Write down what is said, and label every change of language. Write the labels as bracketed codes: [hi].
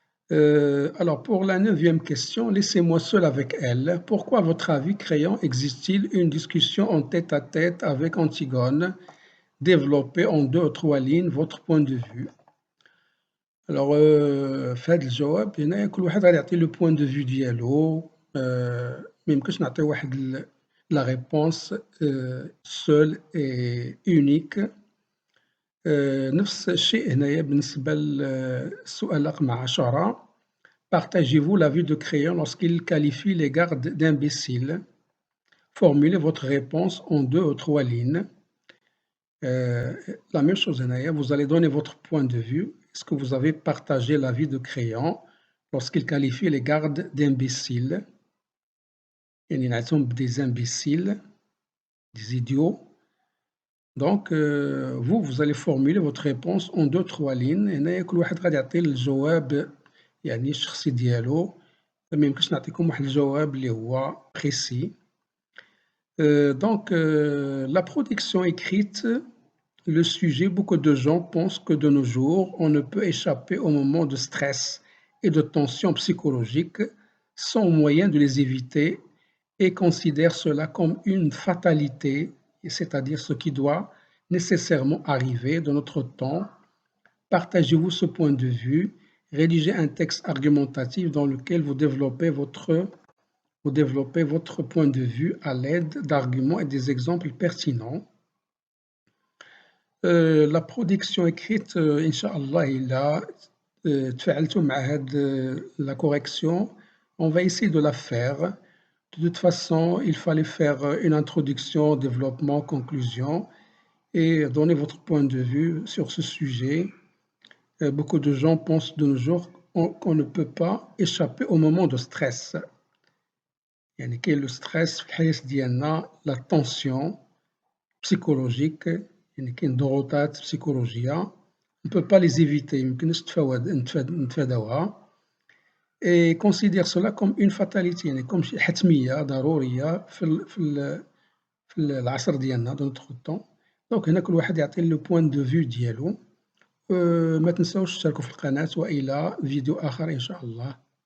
[fr] Alors, pour la 9e question, laissez-moi seul avec elle. Pourquoi, à votre avis, Crayon, existe-t-il une discussion en tête-à-tête avec Antigone? Développez en 2 ou 3 lignes votre point de vue. [ar] Alors, في هذا الجواب هنا كل واحد غادي يعطي لو بوين دو فيو ديالو، ميمكنش نعطيو واحد لا ريبونس [fr] seule et unique. [ar] نفس الشيء هنايا بالنسبة للسؤال رقم 10. [fr] Partagez-vous l'avis de Crayon lorsqu'il qualifie les gardes d'imbéciles? Formulez votre réponse en 2 ou 3 lignes. La même chose [ar] هنايا, [fr] vous allez donner votre point de vue. Est-ce que vous avez partagé l'avis de Crayon lorsqu'il qualifie les gardes d'imbéciles? [ar] يعني نعتهم [fr] des imbéciles, des idiots. Donc, vous allez formuler votre réponse en 2 3 lignes. [ar] هنايا كل واحد غادي يعطي الجواب يعني الشخصي ديالو. ما يمكنش نعطيكم واحد الجواب اللي هو précis. [fr] Donc, la production écrite, le sujet, beaucoup de gens pensent que de nos jours, on ne peut échapper aux moments de stress et de tension psychologique sans moyen de les éviter et considèrent cela comme une fatalité, c'est-à-dire ce qui doit nécessairement arriver de notre temps. Partagez-vous ce point de vue, rédigez un texte argumentatif dans lequel vous développez votre point de vue à l'aide d'arguments et des exemples pertinents. La production écrite, Inch'Allah, [ar] تفاعلتوا مع [fr] la correction. On va essayer de la faire. De toute façon, il fallait faire une introduction, développement, conclusion et donner votre point de vue sur ce sujet. Beaucoup de gens pensent de nos jours qu'on ne peut pas échapper au moment de stress. [ar] يعني كاين لو ستريس في الحياة ديالنا، لا طونسيون psychologique، يعني كاين ضغوطات بسيكولوجية [fr] on ne peut pas les éviter، [ar] ميمكنش نتفاداوها. [fr] Et considère cela comme une fatalité، يعني comme [ar] شي حتمية ضرورية في العصر ديالنا [fr] dans notre temps. [ar] دونك هنا كل واحد يعطي لو بوين دو فيو ديالو. ما تنساوش تشتركوا في القناة وإلى فيديو آخر إن شاء الله.